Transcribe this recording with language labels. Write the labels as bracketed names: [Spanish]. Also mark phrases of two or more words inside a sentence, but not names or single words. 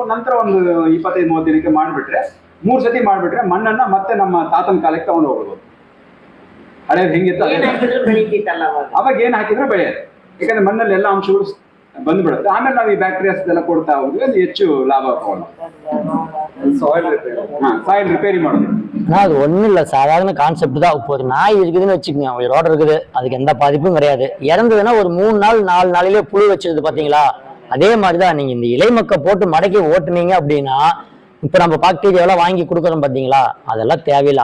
[Kannada] ನಂತರ ಒಂದು 25-30 ದಿನಕ್ಕೆ ಮಾಡ್ಬಿಟ್ರೆ 3 ಸತಿ ಮಾಡ್ಬಿಟ್ರೆ ಮಣ್ಣನ್ನ ಮತ್ತೆ ನಮ್ಮ ತಾತನ ಕಾಲಕ್ಕೆ ತಗೊಂಡು ಹೋಗ್ಬೋದು. ಹಳೇದು ಹೆಂಗಿತ್ತು ಅವಾಗ ಏನ್ ಹಾಕಿದ್ರೆ ಬೆಳೆಯೋದು, ಯಾಕಂದ್ರೆ ಮಣ್ಣಲ್ಲಿ ಎಲ್ಲ ಅಂಶಗಳು ಬಂದ್ಬಿಡುತ್ತೆ. ಆಮೇಲೆ ನಾವು ಈ ಬ್ಯಾಕ್ಟೀರಿಯಾಸ್ ಎಲ್ಲ ಕೊಡ್ತಾ ಹೋದ್ರೆ ಅದು ಹೆಚ್ಚು ಲಾಭ ತಗೊಂಡು [English] soil repair [Kannada] ಮಾಡೋದು. [Tamil] அது ஒன்றும் இல்லை, சாதாரண கான்செப்ட் தான். இப்போ ஒரு நாய் இருக்குதுன்னு வச்சுக்கோங்க, உயிரோட இருக்குது, அதுக்கு எந்த பாதிப்பும் கிடையாது. இறந்ததுன்னா ஒரு 3 நாள் 4 நாளிலே புழு வச்சிருது பார்த்தீங்களா, அதே மாதிரி தான் நீங்கள் இந்த இலைமக்கை போட்டு மடக்கி ஓட்டுனீங்க அப்படின்னா, இப்போ நம்ம பாக்டீரியாவெல்லாம் வாங்கி கொடுக்குறோம் பார்த்தீங்களா, அதெல்லாம் தேவையில்லை.